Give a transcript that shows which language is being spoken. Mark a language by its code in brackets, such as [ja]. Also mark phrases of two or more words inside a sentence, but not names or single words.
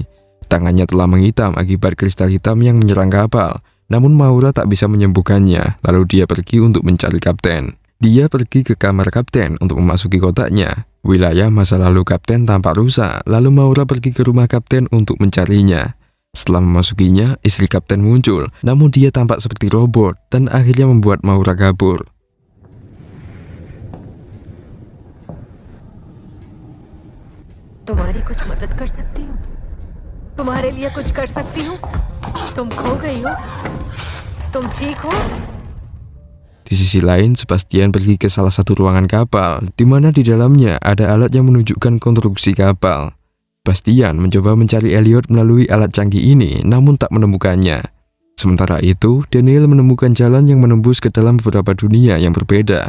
[id] Tangannya telah menghitam akibat kristal hitam yang menyerang kapal, namun Maura tak bisa menyembuhkannya, lalu dia pergi untuk mencari kapten. Dia pergi ke kamar kapten untuk memasuki kotaknya. Wilayah masa lalu kapten tampak rusak, lalu Maura pergi ke rumah kapten untuk mencarinya. Setelah memasukinya, istri kapten muncul, namun dia tampak seperti robot dan akhirnya membuat Maura kabur. [hi] तुम्हारी कुछ मदद कर सकती हूँ तुम्हारे लिए कुछ कर सकती हूँ तुम खो गई हो तुम ठीक हो [id] Di sisi lain, Sebastian pergi ke salah satu ruangan kapal, di mana di dalamnya ada alat yang menunjukkan konstruksi kapal. Sebastian mencoba mencari Elliot melalui alat canggih ini, namun tak menemukannya. Sementara itu, Daniel menemukan jalan yang menembus ke dalam beberapa dunia yang berbeda.